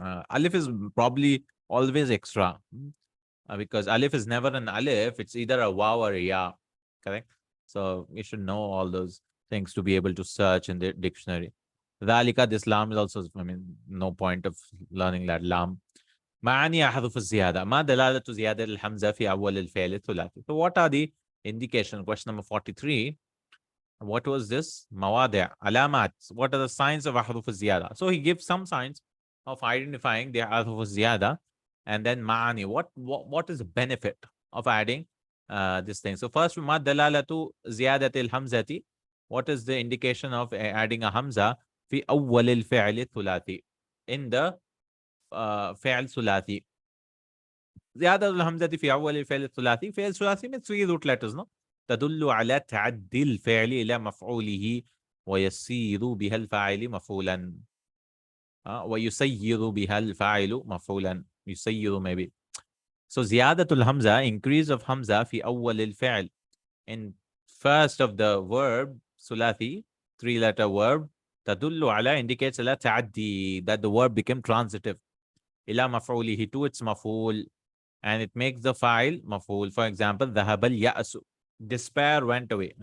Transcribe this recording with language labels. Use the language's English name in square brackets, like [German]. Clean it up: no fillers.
[English] Alif is probably always extra. Because alif is never an alif. It's either a waw or a ya. Correct? So you should know all those things to be able to search in the dictionary. Dhalika, this lam is also, I mean, no point of learning that lam. [Arabic] معاني أحرف الزيادة ما دلالة زيادة الحمزة في أول الفعل الثلاثي. [English] So what are the indication? Question number 43. What was this? [Arabic] مواضع علامات. [English] What are the signs of أحرف الزيادة? So he gives some signs of identifying the أحرف الزيادة, and then معاني. What is the benefit of adding this thing? So first, [Arabic] ما دلالة زيادة الحمزة. [English] What is the indication of adding a hamza [Arabic] في أول الفعل الثلاثي? [English] In the [Arabic] فعل ثلاثي. زيادة الهمزة في أول الفعل الثلاثي. فعل ثلاثي [English] with 3 root letters, no? [Arabic] تدل على تعدي الفعل إلى مفعوله ويصير بها الفاعل مفعولا. ويسير بها الفاعل مفعولا. يسير [English] maybe. [Arabic] So زيادة الهمزة, [English] increase of hamza [Arabic] في أول الفعل. [English] In first of the verb ثلاثي, 3-letter verb, [Arabic] تدل على [English] indicates [Arabic] على تعدي, [English] that the verb became transitive. [Arabic] إلى مفعوله, [English] to its مفعول, and it makes the file مفعول. For example, [Arabic] ذهب اليأس, [English] despair went away.